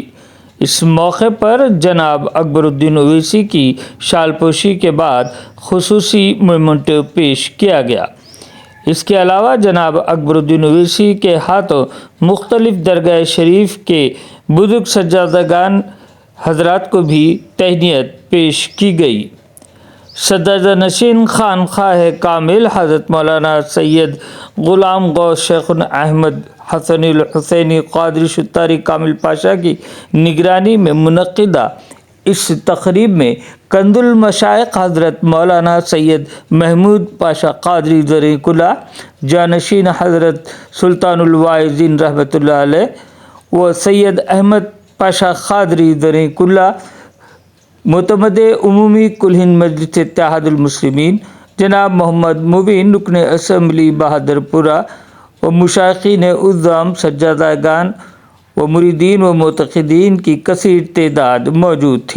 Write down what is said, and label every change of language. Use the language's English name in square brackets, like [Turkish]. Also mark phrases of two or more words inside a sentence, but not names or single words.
[Urdu] اس موقع پر جناب اکبرالدین اویسی کی شال پوشی کے بعد خصوصی مومینٹو پیش کیا گیا. اس کے علاوہ جناب اکبرالدین اویسی کے ہاتھوں مختلف درگاہ شریف کے بزرگ سجادگان حضرات کو بھی تہنیت پیش کی گئی. سجادہ نشین خانقاہ کامل حضرت مولانا سید غلام غوث شیخن احمد حسنی حسینی قادری شطاری کامل پاشا کی نگرانی میں منعقدہ اس تقریب میں کندل مشائخ حضرت مولانا سید محمود پاشا قادری زریں کلاہ، جانشین حضرت سلطان الواعظین رحمۃ اللہ علیہ و سید احمد پاشا قادری زریں کلاہ, जानशीन हज़रत सुल्तानुल वाइज़ीन रहमतुल्लाह अलैह व सैयद अहमद पाशा क़ादरी ज़रीकुल्ला, معتمد عمومی کل ہند مجلس اتحاد المسلمین جناب محمد مبین رکن اسمبلی بہادرپورہ و مشائخین عظام سجادگان و مریدین و معتقدین کی کثیر تعداد موجود تھی.